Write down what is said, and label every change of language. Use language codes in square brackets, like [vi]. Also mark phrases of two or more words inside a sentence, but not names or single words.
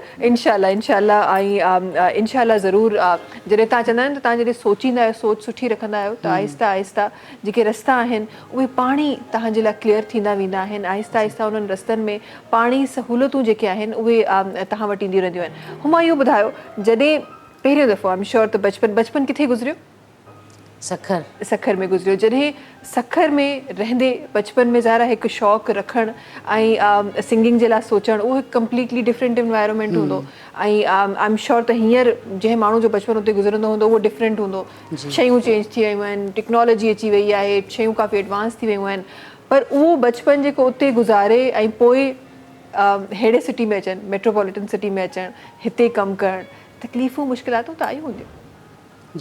[sd] इंशाल्लाह ऐं इंशाल्लाह ज़रूरु। जॾहिं तव्हां चवंदा आहिनि त तव्हां जॾहिं सोचींदा आहियो, सोच सुठी रखंदा आहियो, त आहिस्ता आहिस्ता जेके रस्ता आहिनि उहे पाण ई तव्हांजे लाइ क्लियर थींदा वेंदा आहिनि। आहिस्ता आहिस्ता उन्हनि रस्तनि में पाण ई सहूलियतूं जेके आहिनि उहे तव्हां वटि ईंदियूं रहंदियूं आहिनि। हुमा इहो ॿुधायो, जॾहिं पहिरियों दफ़ो [en] I am sure [sd] त बचपन किथे गुज़रियो? सखर में गुज़रियो। जॾहिं सखर में रहंदे बचपन में ज़ाहिर आहे हिकु शौक़ु रखणु ऐं सिंगिंग जे लाइ सोचणु, उहो हिकु [en] completely different environment [sd] हूंदो ऐं [en] I am sure [sd] त हींअर जंहिं माण्हू जो बचपन हुते गुज़रंदो हूंदो उहो डिफरेंट हूंदो। शयूं चेंज थी वियूं आहिनि, टेक्नोलॉजी अची वई आहे, शयूं काफ़ी एडवांस थी वियूं आहिनि, पर उहो बचपन जेको उते गुज़ारे ऐं पोइ अहिड़े सिटी में अचनि, [en] metropolitan city [sd] में अचणु, हिते कमु करणु, तकलीफ़ूं मुश्किलातूं त आयूं हूंदियूं?